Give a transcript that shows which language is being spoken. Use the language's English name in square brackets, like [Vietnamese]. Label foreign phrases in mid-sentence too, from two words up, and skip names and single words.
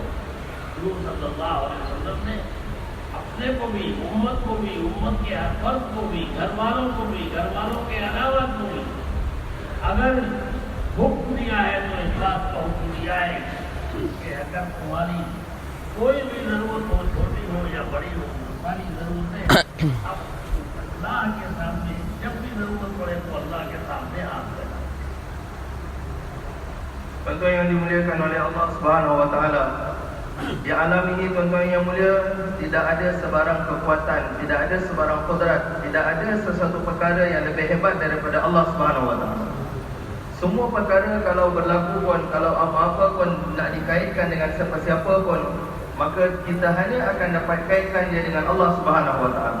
[Hindi] हुजूर [Arabic] صلى الله عليه وسلم [Hindi] ने अपने को भी, उम्मत को भी, उम्मत के हर फर्द को भी, घर वालों को भी, घर वालों के अलावा को भी अगर हुक्म दिया है तो इस बात का हुक्म दिया है कि अगर तुम्हारी कोई भी जरूरत हो, छोटी हो या बड़ी हो, सारी जरूरतें अब अल्लाह के सामने जब भी जरूरत पड़े तो अल्लाह के सामने हाथ फैलाओ। [Malay] Tuan-tuan yang dimuliakan oleh Allah [Arabic] سبحانه وتعالى, [Malay] di alam ini tuan-tuan yang mulia tidak ada sebarang kekuatan, tidak ada sebarang qudrat, tidak ada sesuatu perkara yang lebih hebat daripada Allah [Arabic] سبحانه وتعالى. [Malay] Semua perkara kalau berlaku pun, kalau apa-apa pun nak dikaitkan dengan siapa-siapa pun, maka kita hanya akan dapat kaitkan dia dengan Allah [Arabic] سبحانه وتعالى.